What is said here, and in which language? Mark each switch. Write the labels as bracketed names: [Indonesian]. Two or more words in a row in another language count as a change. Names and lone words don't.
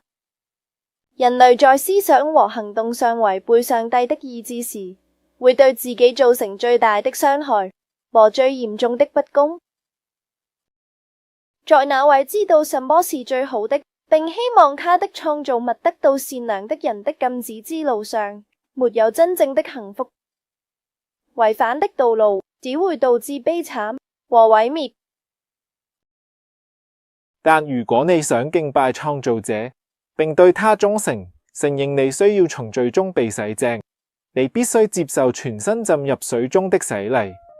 [Chinese] 人類在思想和行動上違背上帝的意志時，會對自己造成最大的傷害和最嚴重的不公。在那位知道什麼是最好的，並希望他的創造物得到善良的人的禁止之路上，沒有真正的幸福。違反的道路只會導致悲慘和毀滅。但如果你想敬拜創造者，並對他忠誠，承認你需要從罪中被洗淨，你必須接受全身浸入水中的洗禮。